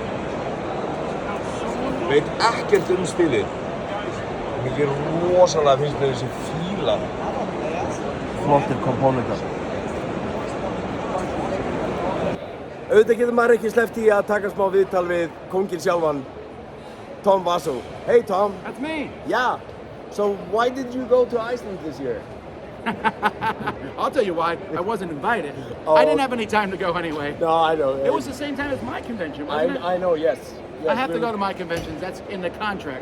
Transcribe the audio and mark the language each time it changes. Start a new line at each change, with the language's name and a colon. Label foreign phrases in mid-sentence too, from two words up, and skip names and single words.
Icelandic: Veit ekkert spilið. Mikið rosalega finnst mér þessi fílar. Flottir komponentar. Auðvitað getur maður ekki sleppt í að taka smá viðtal við kónginn sjálfan, Tom Vaso.
English: Hey Tom. That's me. Yeah. So why did you go to Iceland this year? I'll tell you why. I wasn't invited. Oh, I didn't have any time to go anyway. No, I know. It was the same time as my convention, wasn't it? I know, yes. I have to go to my conventions. That's in the contract.